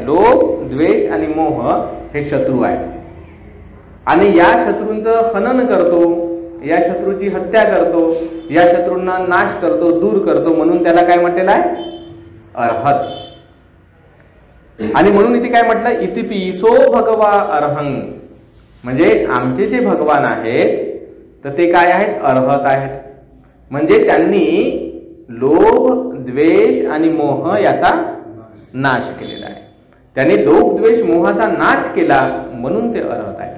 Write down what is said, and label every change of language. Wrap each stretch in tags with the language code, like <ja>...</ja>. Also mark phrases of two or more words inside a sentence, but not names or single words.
<mr>लोभ, द्वेष आणि मोह हे शत्रू आहेत. आणि या शत्रूंचं हनन करतो, या शत्रूची हत्या करतो, या शत्रूंना नाश करतो, दूर करतो, म्हणून त्याला काय म्हटलेलं आहे? अर्हत. आणि म्हणून इथे काय म्हटलं?</mr> <pi>इतिपिसो भगवा अर्हं.</pi> <mr>म्हणजे आमचे जे भगवान आहेत तर ते काय आहेत? अर्हत आहेत. म्हणजे त्यांनी लोभ, द्वेष आणि मोह याचा नाश केलेला आहे. त्यांनी लोभ, द्वेष, मोहाचा नाश केला म्हणून ते अर्हत आहेत.</mr>